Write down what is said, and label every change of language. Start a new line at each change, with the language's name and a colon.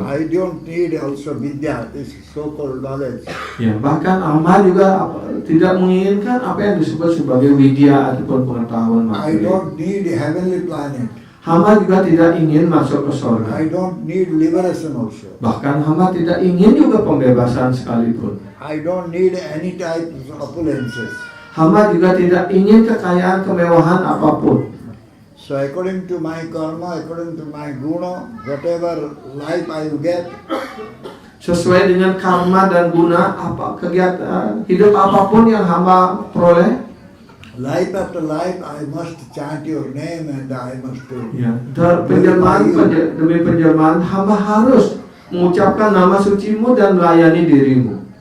English: I don't need also vidya, this so-called knowledge.
Indonesian: Ya, bahkan hamba juga tidak menginginkan apa yang disebut sebagai widya ataupun pengetahuan
English: I
Indonesian: material.
English: don't need a heavenly planet.
Indonesian: Hamba juga tidak ingin masuk ke surga.
English: I don't need liberation also.
Indonesian: Bahkan hamba tidak ingin juga pembebasan sekalipun.
English: I don't need any type of opulences.
Indonesian: Hamba juga tidak ingin kekayaan kemewahan apapun.
English: So according to my karma, according to my guna, whatever life I will get,
Indonesian: Sesuai dengan karma dan guna, apa kegiatan hidup apapun yang hamba peroleh,
English: life after life I must chant your name and I must
Indonesian: ya, penjelmaan demi penjelmaan hamba harus mengucapkan nama sucimu dan melayani dirimu.